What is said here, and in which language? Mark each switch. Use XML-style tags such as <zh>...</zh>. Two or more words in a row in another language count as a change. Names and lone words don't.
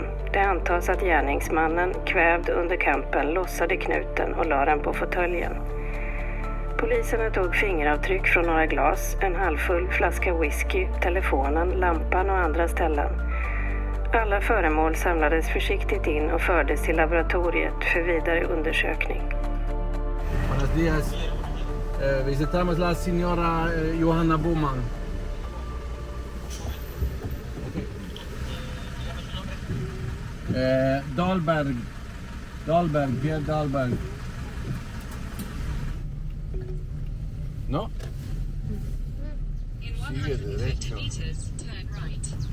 <sv>Det antas att gärningsmannen, kvävd under kampen, lossade knuten och la den på fåtöljen. Poliserna tog fingeravtryck från några glas, en halvfull flaska whisky, telefonen, lampan och andra ställen. Alla föremål samlades försiktigt in och fördes till laboratoriet för vidare undersökning.</sv> <es>Buenos días. Visitamos la señora Johanna Boman. Dahlberg, Pierre Dahlberg. No?</es> <en>In 150 meters, turn right.</en>